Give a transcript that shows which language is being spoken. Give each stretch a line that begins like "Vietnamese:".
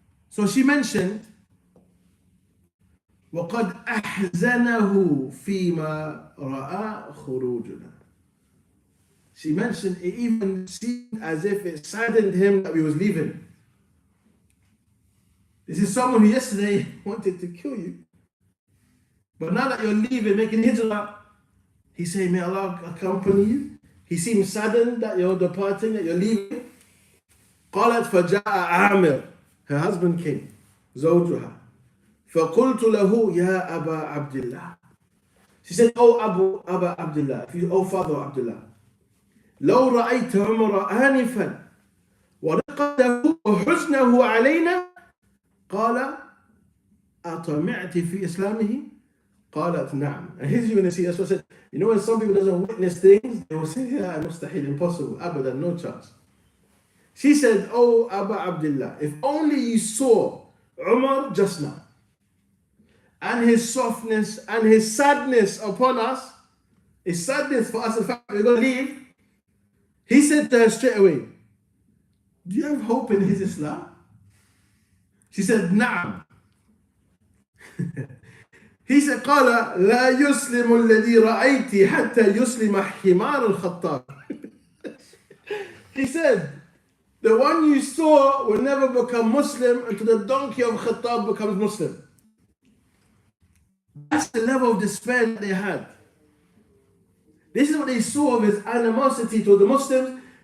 English: So she mentioned,
Arabic: وَقَدْ أَحْزَنَهُ فِيمَا رَأَى خُرُوجُنَا.
English: She mentioned it even seemed as if it saddened him that we was leaving. This is someone who yesterday wanted to kill you. But now that you're leaving, making hijrah, he's saying, may Allah accompany you. He seems saddened that you're departing, that you're leaving.
Arabic: قالت فجاء عامر.
English: Her husband came,
Arabic: زوجها. فقلت له يا أبا عبد الله.
English: She said, oh Abu Abdullah, oh Father Abdullah.
Arabic: لو رأيت عمر آنفا ورقته وحزنه علينا قال أطمعت في إسلامه قالت نعم.
English: And here's you're going to see, that's what I said. You know when some people doesn't witness things, they will say, yeah, mustahil, impossible, abadan, no chance. She said, oh Abu Abdullah, if only you saw Umar just now, and his softness and his sadness upon us, his sadness for us, the fact that we're going to leave, he said to her straight away, do you have hope in his Islam? She said, na'am. He said,
Arabic: قال لا يسلم الذي رأيت حتى يسلم حمار الخطاب.
English: He said, the one you saw will never become Muslim until the donkey of Khattab becomes Muslim. That's the level of despair that they had. This is what they saw of his animosity to the Muslims.